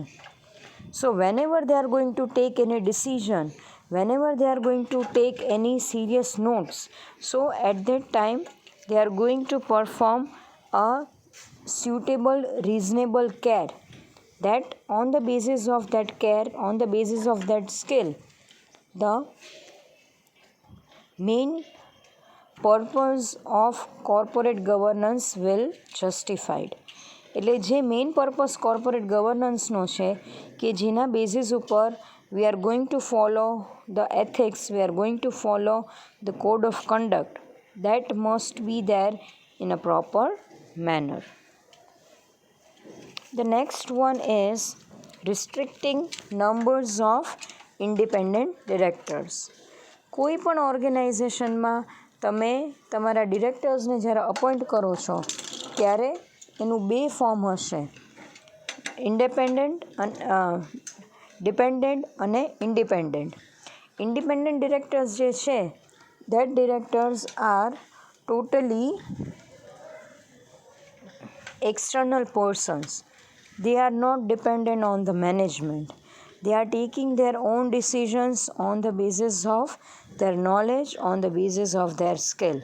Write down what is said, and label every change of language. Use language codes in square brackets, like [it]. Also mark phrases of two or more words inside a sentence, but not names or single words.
[en] So, whenever they are going to take any decision, whenever they are going to take any serious notes, so at that time they are going to perform a suitable, reasonable care. That on the basis of that care, on the basis of that skill, the main purpose of corporate governance will justified. [gu] એટલે જે [en] main purpose corporate governanceનો [gu] છે કે જેના બેઝિસ ઉપર [en] we are going to follow the ethics, we are going to follow the code of conduct, that must be there in a proper manner. The next one is restricting numbers of independent directors. [gu] કોઈ પણ ઓર્ગેનાઇઝેશનમાં તમે તમારા ડિરેક્ટર્સને જ્યારે અપોઇન્ટ કરો છો ત્યારે એનું બે ફોર્મ હશે, ડિપેન્ડન્ટ અને ઇન્ડિપેન્ડન્ટ. [en] independent directors [gu] જે છે [en] that directors are totally external persons. They are not dependent on the management. They are taking their own decisions on the basis of their knowledge, on the basis of their skill.